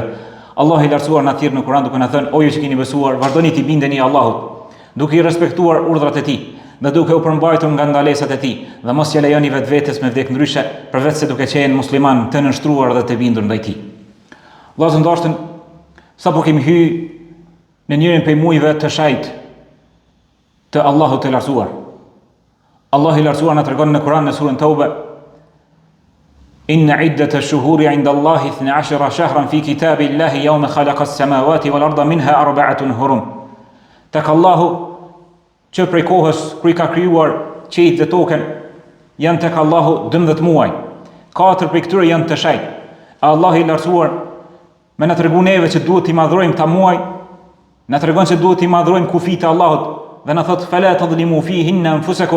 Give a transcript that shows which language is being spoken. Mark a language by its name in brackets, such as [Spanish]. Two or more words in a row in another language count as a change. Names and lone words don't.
[Albanian] Allah i lartësuar na thirr në Kur'an duke na thënë: "O ju që keni besuar, vazhdoni të bindeni Allahut, duke i respektuar urdhrat e Tij dhe duke u përmbajtur nga ndalesat e Tij, dhe mos ja lejoni vetvetes me vdek ndryshe, përveç se duke qenë musliman të nënshtruar dhe të bindur ndaj Tij." Vllazë ndoshtë, sapo kemi hyrë në njërin prej muajve të shajt të Allahut të lartësuar. Allah i lartësuar na tregon në Kur'an në surën Tauba: [Arabic] إن عدة الشهور عند الله 12 شهرا في كتاب الله يوم خلق السماوات والأرض منها أربعة حرم. [Albanian] Tek Allahu që prej kohës kur I ka krijuar qiejt dhe tokën, janë tek Allahu 12 muaj. 4 prej këtyre janë të shenjtë. Allah I lartësuar me na tregon neve që duhet I madhrojmë ta muaj, na tregon se duhet I madhrojmë kufit e Allahut dhe na thot: [Arabic] "فلا تظلموا فيهن أنفسكم."